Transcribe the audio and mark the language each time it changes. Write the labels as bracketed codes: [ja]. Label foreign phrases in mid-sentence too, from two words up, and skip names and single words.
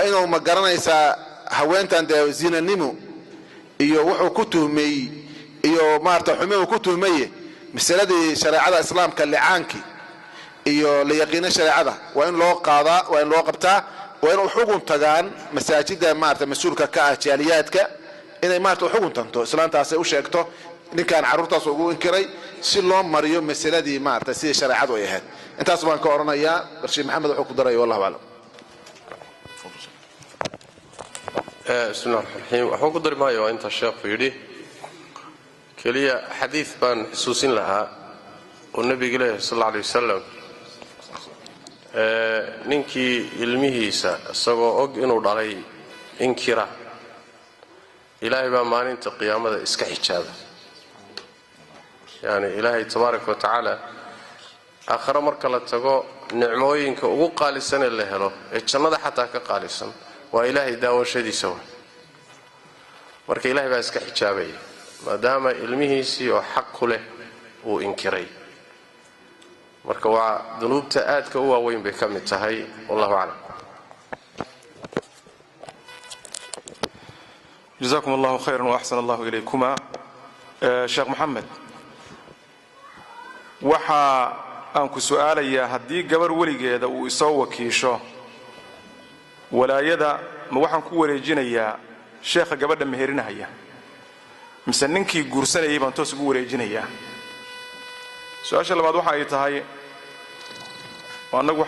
[so] inuu ma garanaysaa haweentan dee zinanimo iyo wuxuu ku tuhmay iyo maarta xumo ku tuhmay masaladii shariicada islaamka licaanki iyo la yaqiina shariicada waa in loo qaadaa waa in loo qabtaa waa in xugun tagaan masaajida maarta mas'uulka ka ah jaaliyaadka inay maarta xugun tanto islaantaas ay u sheegto ninkan carruurtaas ugu inkiray si loo mariyo masaladii maarta si shariicadu ay ahayd intaas baan ka oranayaa Sheekh Maxamed wuxuu ku daray [ar] والله أعلم بسم الله الرحمن الرحيم [so] waxaan ku dari maayo inta sheekhu yiri kaliya xadiis baan xusuusin lahaa oo nabiga ilaahay [ar] صلى الله عليه وسلم [so] ninkii ilmihiisa isagoo og inuu dhalay inkira ilaahay baa maalinta qiyaamada iska xijaaba yani ilaahay [ar] تبارك وتعالى [so] aakhira marka la tago nicmooyinka ugu qaalisan ee la helo ee jannada xataa ka qaalisan waa ilaahay daawashadiisa marka ilaahay baa iska xijaabay maadaama ilmihiisii oo xaq ku leh uu inkiray marka waa dunuubta aadka u waaweyn bay ka mid tahay [ar] والله أعلم جزاكم الله خيرا وأحسن الله إليكما شيخ محمد [so] waxa aan ku su'aalayaa haddii gabar weligeeda uu isoo wakiisho walaayada ma waxaan ku wareejinayaa sheekha gabadha meherinaya mise ninkii guursanayay baan toos ugu wareejinayaa su'aasha labaad waxa ay tahay anagu waxa